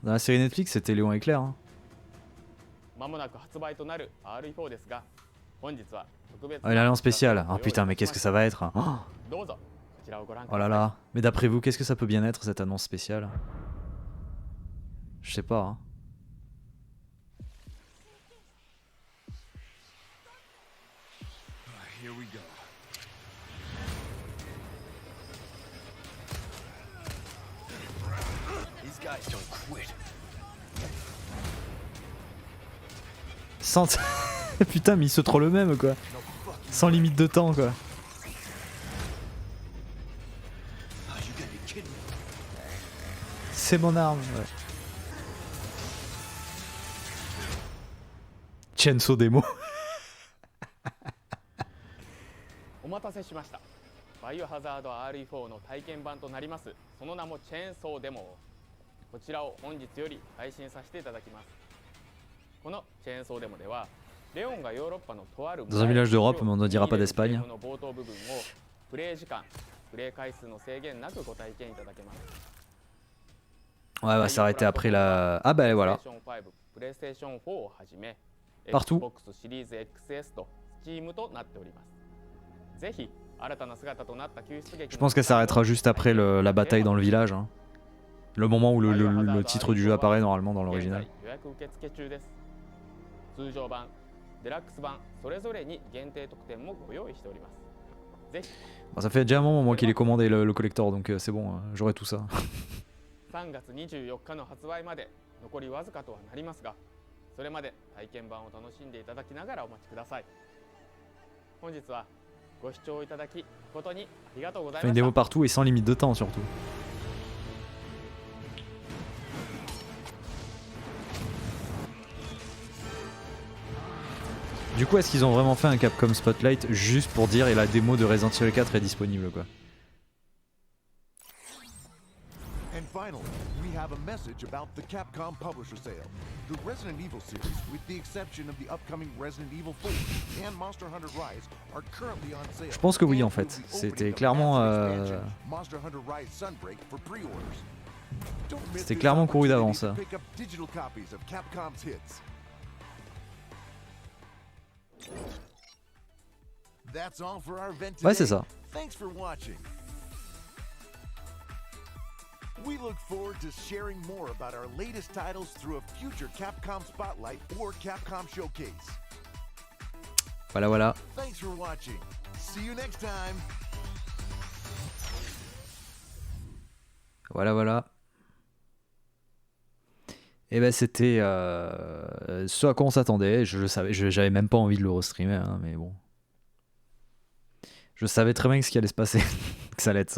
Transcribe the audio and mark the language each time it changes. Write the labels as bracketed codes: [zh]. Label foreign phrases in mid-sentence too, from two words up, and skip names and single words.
[fr] Dans la série Netflix c'était Léon et Claire hein. Oh, il a l'air en spécial. Oh putain mais qu'est-ce que ça va être hein. Oh là là. Mais d'après vous, qu'est-ce que ça peut bien être cette annonce spéciale? Je sais pas hein. [en] Here we go. These guys don't quit. [fr] Sans... Putain mais il se troll le même quoi. Sans limite de temps quoi. C'est mon arme ouais. Chainsaw Demo. [ja] お待たせしました。バイオハザード RE4 の体験版となります。その名もチェーンソーデモ。こちらを本日より配信させていただきます。このチェーンソーデモでは、レオンがヨーロッパのとある [fr] Dans un village d'Europe, mais on ne dira pas d'Espagne. [ja] の冒頭部分をプレイ時間、プレイ回数の制限なくご体験いただけます。 [fr] Ouais, va s'arrêter après la... Ah bah voilà. Partout. Je pense qu'elle s'arrêtera juste après la bataille dans le village. Hein. Le moment où le titre du jeu apparaît normalement dans l'original. [ja] デラックス版それぞれに限定特典もご用意しております。ぜひ [fr] Bon, ça fait déjà un moment moi qu'il est commandé le collector donc c'est bon, j'aurai tout ça. [ja] 3 月24日の発売まで残りわずかとはなりますが、それまで体験版を楽しんでいただきながらお待ちください。本日はご視聴いただき誠にありがとうござい [fr] Enfin, [ja] ま [fr] une [ja] した。 [fr] démo partout et sans limite de temps surtout. Du coup, est-ce qu'ils ont vraiment fait un Capcom Spotlight juste pour dire et la démo de Resident Evil 4 est disponible quoi? [en] And finally, we have a message about the Capcom Publisher Sale. The Resident Evil series, with the exception of the upcoming Resident Evil 4 and Monster Hunter Rise, are currently on sale. [fr] Je pense que oui en [en] And [fr] fait. [en] we'll be [fr] C'était [en] opening the [fr] clairement, [en] massive expansion, Monster Hunter Rise Sunbreak for pre-orders. Don't miss [fr] c'était [en] this [fr] clairement couru [en] opportunity [fr] d'avance [en] to [fr] ça. [en] pick up digital copies of Capcom's hits. That's all for our event [fr] Ouais, c'est [en] today. [fr] ça. [en] Thanks for watching. We look forward to sharing more about our latest titles through a future Capcom Spotlight or Capcom Showcase. [fr] Voilà, voilà. [en] Thanks for watching. See you next time. [fr] Voilà, voilà. Et ben c'était ce à quoi on s'attendait. Je le savais, j'avais même pas envie de le restreamer, hein, mais bon. Je savais très bien que ce qui allait se passer, que ça allait être ça.